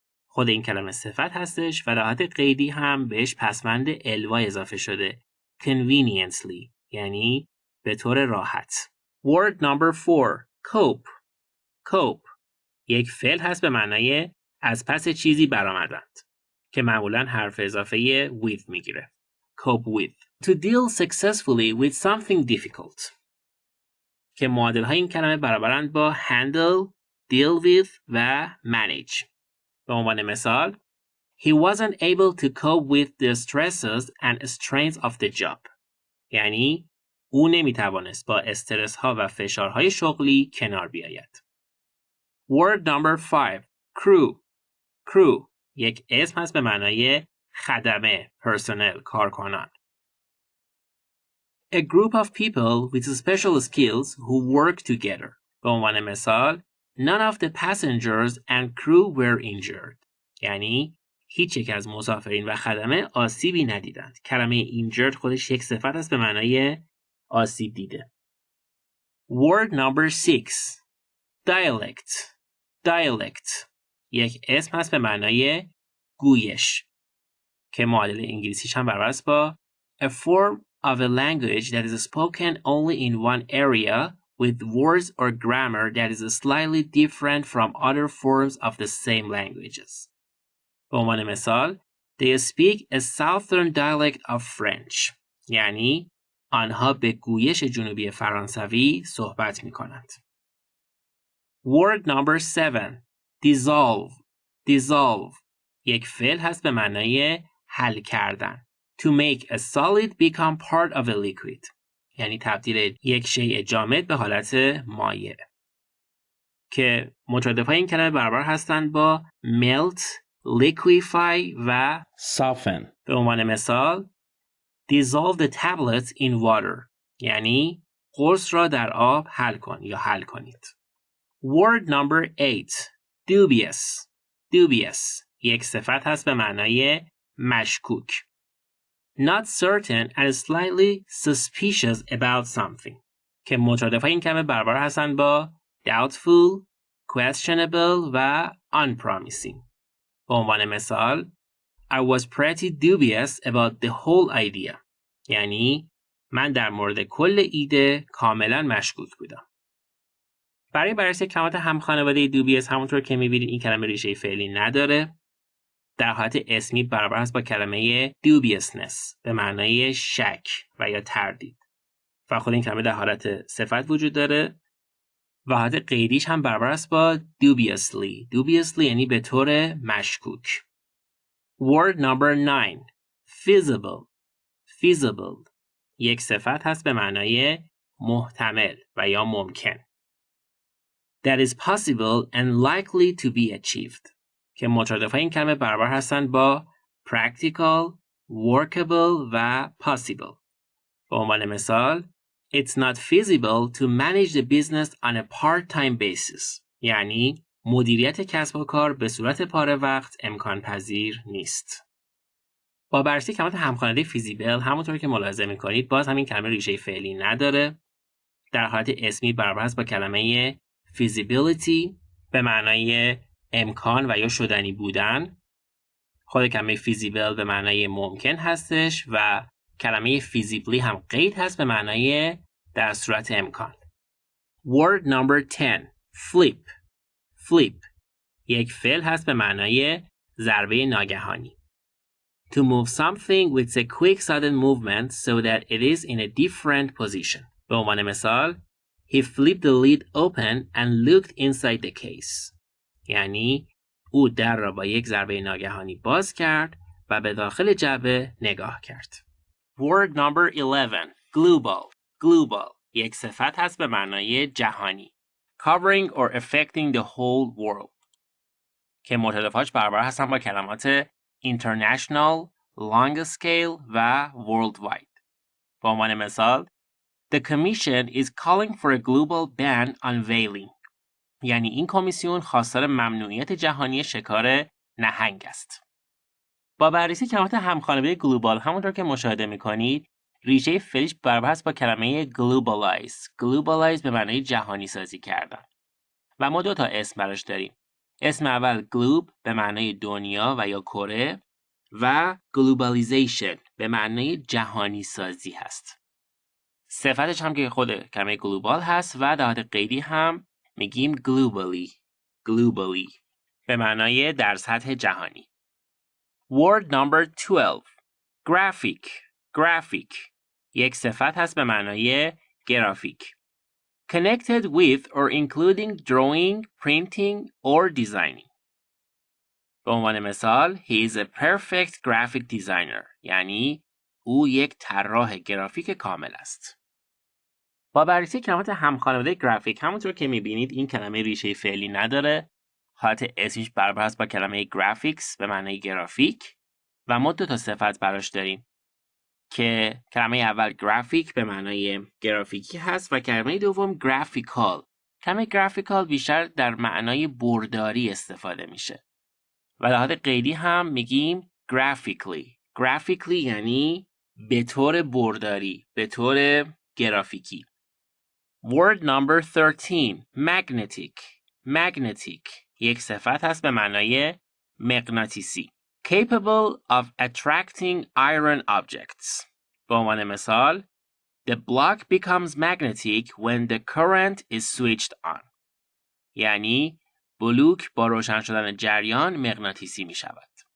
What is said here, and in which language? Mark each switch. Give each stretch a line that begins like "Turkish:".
Persian: خود این کلمه صفت هستش و راحت قیدی هم بهش پسوند الوا اضافه شده. conveniently یعنی به طور راحت.
English: Word number 4. Cope. Cope.
Persian: یک فعل هست به معنای از پس چیزی برآمدند که معمولاً حرف اضافه with میگیره.
English: Cope with. To deal successfully with something difficult.
Persian: که معادل های این کلمه برابرند با handle, deal with و manage. به عنوان مثال,
English: He wasn't able to cope with the stresses and strains of the job.
Persian: یعنی او نمیتوانست با استرس ها و فشارهای شغلی کنار بیاید.
English: Word number 5. Crew.
Persian: Crew یک اسم هست به معنای خدمه، پرسنل، کارکنان.
English: A group of people with special skills who work together.
Persian: به عنوان مثال,
English: none of the passengers and crew were injured.
Persian: یعنی هیچ یک از مسافرین و خدمه آسیبی ندیدند. کلمه injured خودش یک صفت است به معنای آسیب دیده.
English: Word number 6. Dialect. Dialect
Persian: یک اسم هست به معنای گویش که معادل انگلیسیش هم برابر است با
English: a form of a language that is spoken only in one area with words or grammar that is slightly different from other forms of the same languages.
Persian: به عنوان مثال,
English: they speak a southern dialect of French.
Persian: یعنی آنها به گویش جنوبی فرانسوی صحبت می کنند.
English: Word number 7. Dissolve.
Persian: Dissolve یک فعل هست به معنای حل کردن.
English: To make a solid become part of a liquid.
Persian: یعنی تبدیل یک شیء جامد به حالت مایع. که مترادفهای این کلمه برابر هستند با melt, liquefy و
English: soften.
Persian: به عنوان مثال
English: dissolve the tablets in water.
Persian: یعنی قرص را در آب حل کن یا حل کنید.
English: Word number 8. Dubious.
Persian: Dubious یک صفت هست به معنای مشکوک.
English: Not certain and slightly suspicious about something.
Persian: که مترادفهای این کلمه برابر هستند با doubtful, questionable و unpromising. به عنوان مثال
English: I was pretty dubious about the whole idea.
Persian: یعنی من در مورد کل ایده کاملا مشکوک بودم. برای بررسی کلمات همخانواده dubious همونطور که می‌بینید این کلمه ریشه فعلی نداره. در حالت اسمی برابر است با کلمه dubiousness به معنای شک و یا تردید. و خود این کلمه در حالت صفت وجود داره و حالت غیریش هم برابر است با dubiously. Dubiously یعنی به طور مشکوک.
English: Word number 9. Feasible.
Persian: Feasible یک صفت هست به معنای محتمل و یا ممکن.
English: That is possible and likely to be achieved.
Persian: که مترادفهای این کلمه برابر هستند با practical, workable و possible. به عنوان مثال
English: It's not feasible to manage the business on a part-time basis.
Persian: یعنی مدیریت کسب و کار به صورت پاره وقت امکان پذیر نیست. با بررسی کلمات همخواننده feasible همونطور که ملاحظه می‌کنید باز همین کلمه ریشه فعلی نداره. در حالت اسمی برابر است با کلمه feasibility به معنای امکان و یا شدنی بودن. خود کلمه feasible به معنای ممکن هستش و کلمه feasibly هم قید هست به معنای در صورت امکان.
English: Word number 10. Flip.
Persian: Flip یک فعل هست به معنای ضربه ناگهانی.
English: To move something with a quick sudden movement so that it is in a different position.
Persian: به عنوان مثال
English: He flipped the lid open and looked inside the case.
Persian: یعنی او در را با یک ضربه ناگهانی باز کرد و به داخل جعبه نگاه کرد.
English: Word number 11. Global.
Persian: Global یک صفت هست به معنای جهانی.
English: Covering or affecting the whole world.
Persian: که مترادفهاش برابر هستن با کلمات international, long scale و worldwide. به عنوان مثال
English: The commission is calling for a global ban on whaling.
Persian: یعنی این کمیسیون خواستار ممنوعیت جهانی شکار نهنگ است. با بررسی کلمات همخواننده global همونطور که مشاهده می‌کنید ریشه فعلیش برابر است با کلمه globalize. globalize به معنای جهانی سازی کردن. و ما دو تا اسم براش داریم. اسم اول globe به معنای دنیا و یا کره و globalization به معنای جهانی سازی هست. صفتش هم که خود کلمه global هست و در حالت قیدی هم میگیم globally. globally به معنای در سطح جهانی.
English: Word number 12. Graphic.
Persian: Graphic یک صفت هست به معنای گرافیک.
English: Connected with or including drawing, printing or designing.
Persian: به عنوان مثال
English: he is a perfect graphic designer
Persian: یعنی او یک طراح گرافیک کامل است. با بررسی کلمات همخانواده گرافیک همونطور که میبینید این کلمه ریشه فعلی نداره. حالت اسمش برابر است با کلمه گرافیکس به معنای گرافیک و ما 2 صفت براش داریم که کلمه اول گرافیک به معنای گرافیکی هست و کلمه دوم گرافیکال. کلمه گرافیکال بیشتر در معنای برداری استفاده میشه و در حالت قیدی هم میگیم graphically یعنی به طور برداری، به طور گرافیکی.
English: Word number 13
Persian: magnetic یک صفت هست به معنای مغناطیسی.
English: Capable of attracting iron objects.
Persian: به عنوان مثال
English: The block becomes magnetic when the current is switched on.
Persian: یعنی بلوک با روشن شدن جریان مغناطیسی می شود.